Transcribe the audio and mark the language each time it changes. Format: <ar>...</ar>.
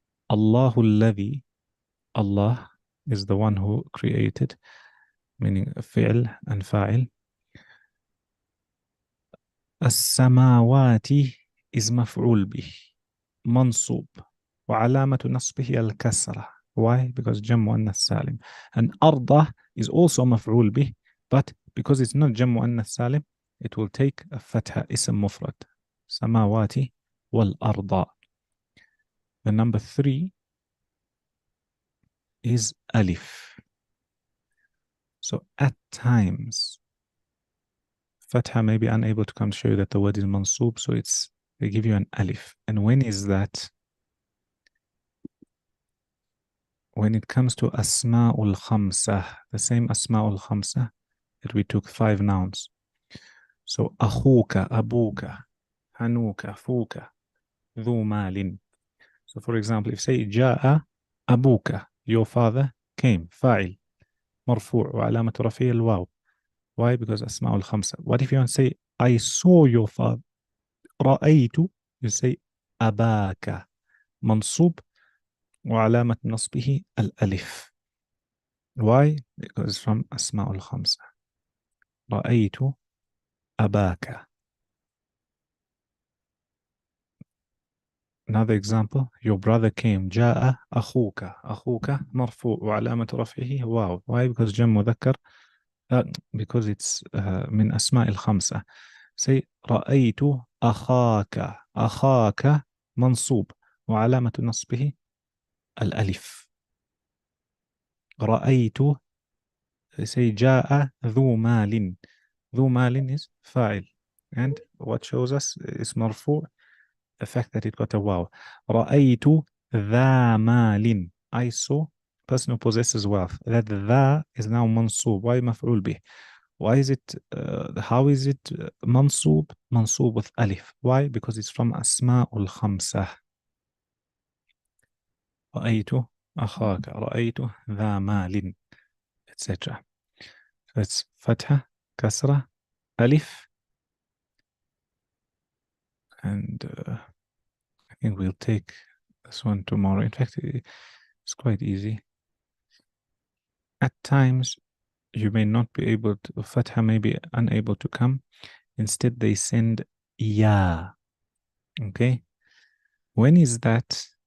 <ar>Allahu alladhi,</ar> <en>Allah is the one who created, meaning fi'l and fa'il.</en> <ar>السماوات is مفعول به منصوب وعلامة نصبه الكسرة.</ar> <en>Why?</en> <ar>Because جمع مؤنث سالم.</ar> <en>And أرض is also مفعول به, but because it's not جمع مؤنث سالم, it will take a fatha, اسم مفرد.</en> <ar>سماوات والأرض.</ar> <en>The number 3 is alif. So at times, fatha may be unable to come to show you that the word is mansub, so they give you an alif. And when is that? when it comes to asma'ul khamsah, the same asma'ul khamsah that we took 5 nouns. So akhuka, abuka, hanuka, fuka, dhu malin. So for example, if say</en> <ar>ja'a abuka,</ar> <en>your father came, fa'il,</en> <ar>marfu' wa alamat rafi' al-waw.</ar> <en>Why? Because asma'ul khamsa. What if you want to say I saw your father?</en> <ar>رأيت,</ar> <en>you say</en> <ar>أباك, منصوب وعلامة نصبه الألف.</ar> <en>Why? Because it's from أسماء الخمسة.</en> <ar>رأيت أباك.</ar> <en>Another example, your brother came,</en> <ar>جاء أخوك. أخوك مرفوع وعلامة رفعه واو.</ar> <en>Why? Because</en> <ar>جمع مذكر.</ar> <en>Because it's</en> <ar>من أسماء الخمسة. Say رأيت أخاك. أخاك منصوب وعلامة نصبه الألف. رأيت,</ar> <en>say</en> <ar>جاء ذو مال. ذو مال is فاعل.</ar> <en>And what shows us is مرفوع, the fact that it got a wow.</en> <ar>رأيت ذا مال.</ar> <en>I saw person who possesses wealth. That ذا is now منصوب. Why مفعول به? Why is it, how is it منصوب?</en> <ar>منصوب with ألف.</ar> <en>Why? Because it's from أسماء الخمسة.</en> <ar>رأيت أخاك. رأيت ذا مال, etc.</ar> <en>So it's</en> <ar>فتحة, كسرة, ألف.</ar> <en>And I think we'll take this one tomorrow. In fact, it's quite easy. At times, you may not be able to, Fatha may be unable to come. Instead, they send Ya. Okay? When is that?</en>